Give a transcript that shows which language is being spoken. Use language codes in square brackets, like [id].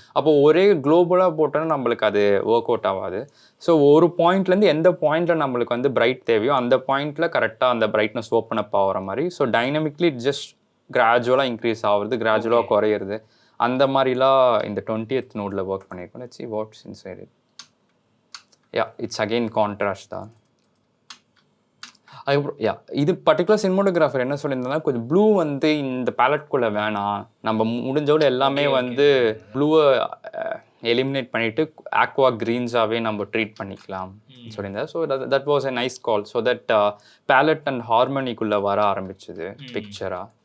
[ta] அப்போ ஒரே குளோபலாக போட்டோன்னா நம்மளுக்கு அது ஒர்க் அவுட் ஆகாது. ஸோ ஒரு பாயிண்ட்லேருந்து எந்த பாயிண்டில் நம்மளுக்கு வந்து பிரைட் தேவையோ அந்த பாயிண்டில் கரெக்டாக அந்த பிரைட்னஸ் ஓப்பன் அப் ஆகிற மாதிரி. ஸோ டைனமிக்லி ஜஸ்ட் கிராஜுவலாக இன்க்ரீஸ் ஆகுறது, கிராஜுவலாக குறையிறது, அந்த மாதிரிலாம் இந்த 20th நோடில் ஒர்க் பண்ணியிருக்கோம். [en] Let's see what's inside it. Yeah, it's again contrast தான். [ta] அதுக்கப்புறம் இது பர்டிகுலர் சினிமோட்டோகிராஃபர் என்ன சொல்லியிருந்தாங்கன்னா, கொஞ்சம் ப்ளூ வந்து இந்த பேலட்குள்ளே வேணாம், நம்ம முடிஞ்சோட எல்லாமே வந்து ப்ளூவை எலிமினேட் பண்ணிவிட்டு ஆக்வா க்ரீன்ஸாகவே நம்ம ட்ரீட் பண்ணிக்கலாம் சொல்லியிருந்தார். [en] So that was a nice call. [ta] So that ballot and ஹார்மனிக்குள்ளே வர ஆரம்பிச்சுது பிக்சராக.